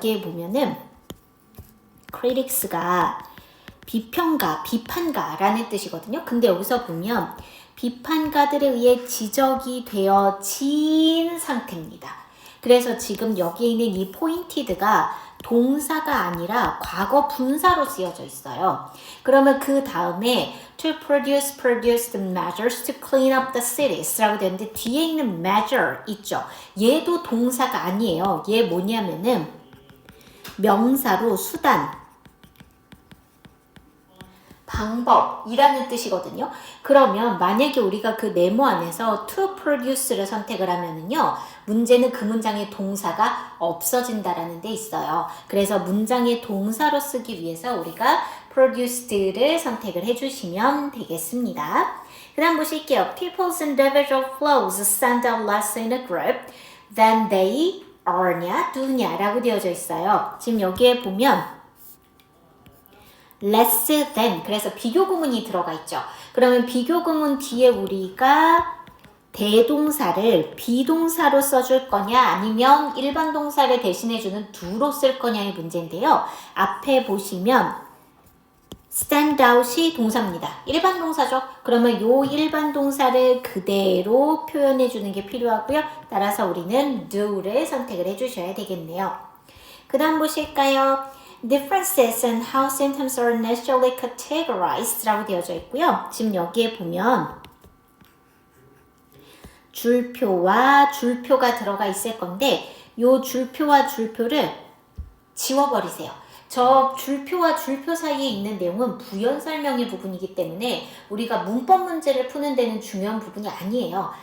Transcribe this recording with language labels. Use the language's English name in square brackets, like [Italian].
[Korean] 여기에 보면은 critics가 비평가, 비판가라는 뜻이거든요. 근데 여기서 보면 비판가들에 의해 지적이 되어진 상태입니다. 그래서 지금 여기에 있는 이 pointed가 동사가 아니라 과거 분사로 쓰여져 있어요. 그러면 그 다음에 [English] to produce the measures to clean up the cities [Korean] 라고 되는데 뒤에 있는 measure 있죠. 얘도 동사가 아니에요. 얘 뭐냐면은 명사로 수단, 방법이라는 뜻이거든요. 그러면 만약에 우리가 그 네모 안에서 to produce를 선택을 하면은요, 문제는 그 문장의 동사가 없어진다라는 데 있어요. 그래서 문장의 동사로 쓰기 위해서 우리가 produced를 선택을 해주시면 되겠습니다. 그 다음 보실게요. [English] People's individual flows stand out less in a group than they are냐, do냐 라고 되어져 있어요. [Korean] 지금 여기에 보면 less than, 그래서 비교구문이 들어가 있죠. 그러면 비교구문 뒤에 우리가 대동사를 비동사로 써줄 거냐 아니면 일반 동사를 대신해주는 do로 쓸 거냐의 문제인데요. 앞에 보시면 stand out이 동사입니다. 일반 동사죠. 그러면 요 일반 동사를 그대로 표현해주는 게 필요하고요. 따라서 우리는 do를 선택을 해주셔야 되겠네요. 그 다음 보실까요? [English] Differences in how symptoms are initially categorized [Korean] 라고 되어져 있고요. 지금 여기에 보면 줄표와 줄표가 들어가 있을 건데 요 줄표와 줄표를 지워버리세요. 저 줄표와 줄표 사이에 있는 내용은 부연 설명의 부분이기 때문에 우리가 문법 문제를 푸는 데는 중요한 부분이 아니에요.